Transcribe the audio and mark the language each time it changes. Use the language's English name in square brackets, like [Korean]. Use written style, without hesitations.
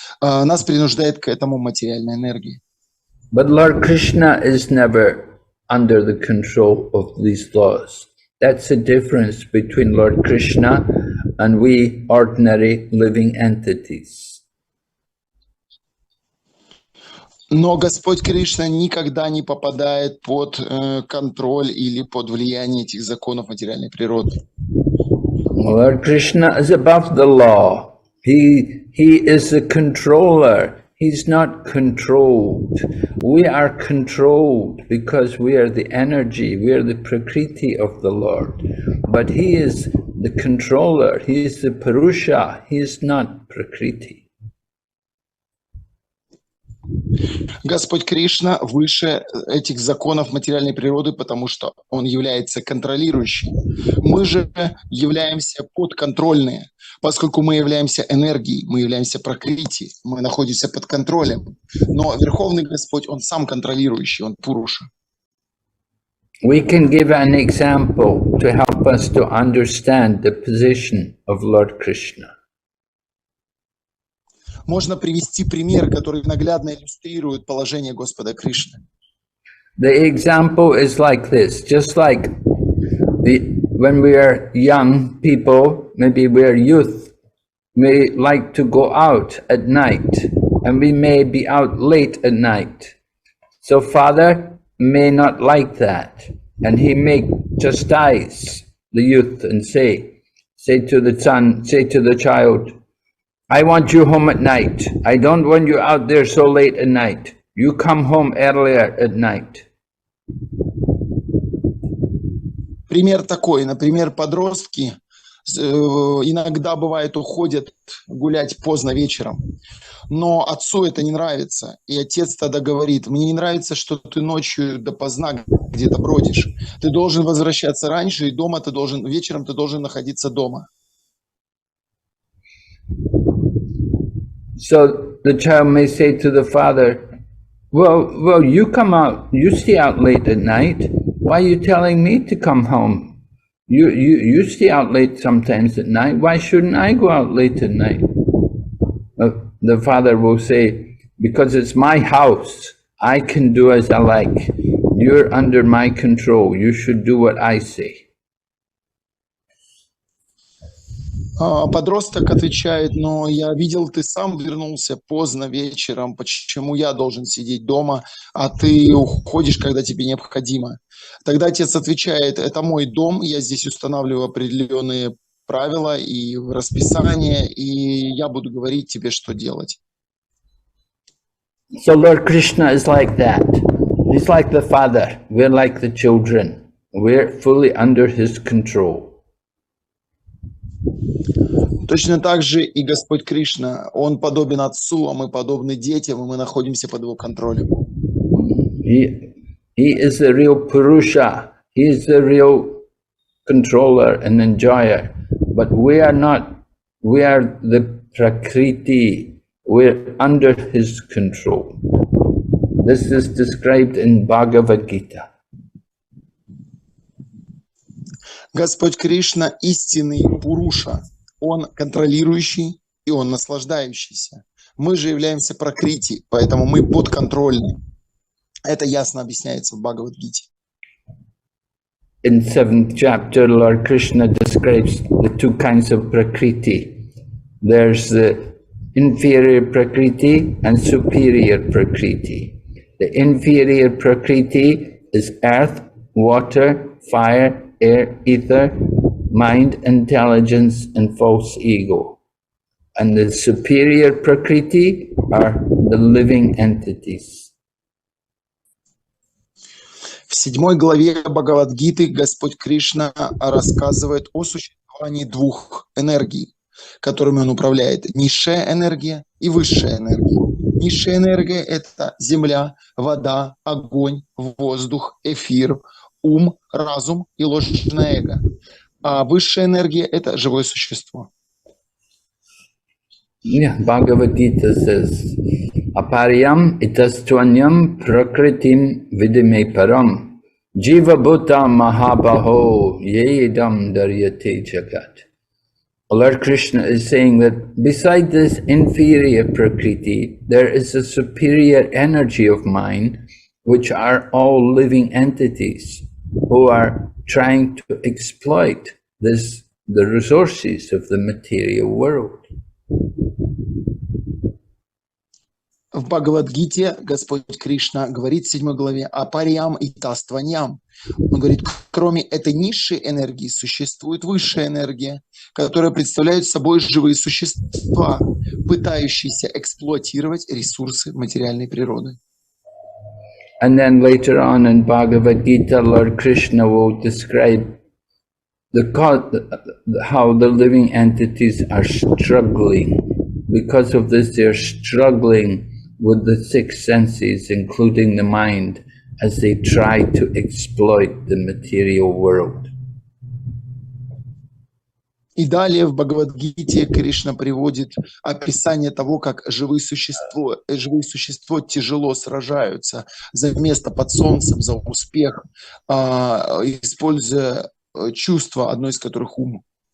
[Russian] Нас принуждает к этому материальная энергия. [English] But Lord Krishna is never under the control of these laws. That's the difference between Lord Krishna and we ordinary living entities. [Russian] Но Господь Кришна никогда не попадает под контроль или под влияние этих законов материальной природы. [English] Lord Krishna is above the law. He is the controller. He's not controlled. We are controlled because we are the energy, we are the prakriti of the Lord. But He is the controller, He is the Purusha, He is not prakriti. [Russian] Господь Кришна выше этих законов материальной природы, потому что Он является контролирующим. Мы же являемся подконтрольные, поскольку мы являемся энергией, мы являемся пракрити, мы находимся под контролем. Но Верховный Господь, Он сам контролирующий, Он Пуруша. [English] We can give an example to help us to understand the position of Lord Krishna. [Russian] Можно привести пример, который наглядно иллюстрирует положение Господа Кришны. [English] The example is like this, just like when we are young people, maybe we are youth, we like to go out at night, and we may be out late at night. So Father may not like that, and he may chastise the youth and say to the child, I want you home at night. I don't want you out there so late at night. You come home earlier at night. [Russian] Пример такой, например, подростки иногда бывает уходят гулять поздно вечером, но отцу это не нравится, и отец тогда говорит: мне не нравится, что ты ночью допоздна где-то бродишь. Ты должен возвращаться раньше, и вечером ты должен находиться дома. [English] So the child may say to the father, well, you come out, you stay out late at night. Why are you telling me to come home? You stay out late sometimes at night. Why shouldn't I go out late at night? The father will say, because it's my house. I can do as I like. You're under my control. You should do what I say. [Russian] Подросток отвечает: но я видел, ты сам вернулся поздно вечером, почему я должен сидеть дома, а ты уходишь, когда тебе необходимо? Тогда отец отвечает: это мой дом, я здесь устанавливаю определенные правила и расписание, и я буду говорить тебе, что делать. [English] So Lord Krishna is like that. He's like the father. We're like the children. We're fully under his control. [Russian] Точно так же и Господь Кришна, Он подобен Отцу, а мы подобны детям, и мы находимся под Его контролем. [English] He is the real Purusha. He is the real controller and enjoyer. But we are not. We are the Prakriti. We're under His control. This is described in Bhagavad Gita. [Russian] Господь Кришна истинный Пуруша. Он контролирующий, и Он наслаждающийся. Мы же являемся пракрити, поэтому мы подконтрольны. Это ясно объясняется в Бхагават-гите. [English] In 7th chapter, Lord Krishna describes the two kinds of prakriti. There's the inferior prakriti and superior prakriti. The inferior prakriti is earth, water, fire, air, ether, mind, intelligence, and false ego. And the superior prakriti are the living entities. [Russian] В 7 главе Бхагавад-гиты Господь Кришна рассказывает о существовании двух энергий, которыми Он управляет: низшая энергия и высшая энергия. Низшая энергия – это земля, вода, огонь, воздух, эфир, ум, разум и ложное эго. А высшая энергия – это живое существо. [English] Yeah, Bhagavad Gita says, [Sanskrit] Aparyam itastvanyam prakritim vidime param jiva bhuta mahabaho yedam daryate jagat. [English] Lord Krishna is saying that beside this inferior prakriti, there is a superior energy of mind, which are all living entities who are trying to exploit the resources of the material world. [Russian] В Бхагавадгите Господь Кришна говорит в 7 главе о париям и тастваньям. Он говорит, кроме этой низшей энергии существует высшая энергия, которая представляет собой живые существа, пытающиеся эксплуатировать ресурсы материальной природы. [English] And then later on in Bhagavad Gita, Lord Krishna will describe how the living entities are struggling. Because of this, they are struggling with the 6 senses, including the mind, as they try to exploit the material world. [Russian] И далее в Бхагавадгите Кришна приводит описание того, как живые существа тяжело сражаются за место под солнцем, за успех, используя чувства, одно из которых ум.